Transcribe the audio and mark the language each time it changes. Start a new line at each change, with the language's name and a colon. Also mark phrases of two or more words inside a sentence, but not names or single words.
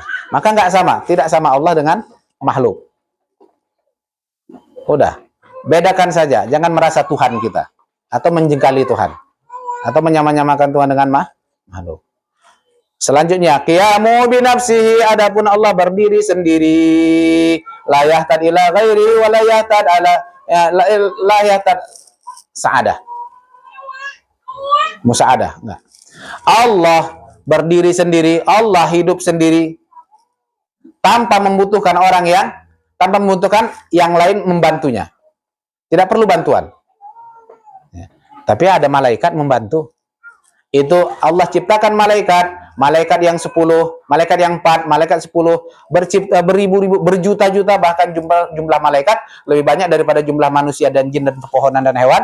Indonesian: Maka tidak sama Allah dengan makhluk. Udah, bedakan saja, jangan merasa Tuhan kita atau menjengkali Tuhan atau menyamakan Tuhan dengan makhluk. Selanjutnya,
Arabic: قيامه بنفسه,
Indonesian: adapun Allah berdiri sendiri,
Arabic: لا يحتاد إلى غيري ولا يحتاد علا لا يحتاد ساعدة. مساعدة,
Indonesian: enggak. Allah berdiri sendiri, Allah hidup sendiri tanpa membutuhkan yang lain membantunya. Tidak perlu bantuan. Ya. Tapi ada malaikat membantu. Itu Allah ciptakan malaikat yang 10, malaikat yang 4, malaikat 10, beribu-ribu, berjuta-juta, bahkan jumlah malaikat lebih banyak daripada jumlah manusia dan jin dan pepohonan dan hewan.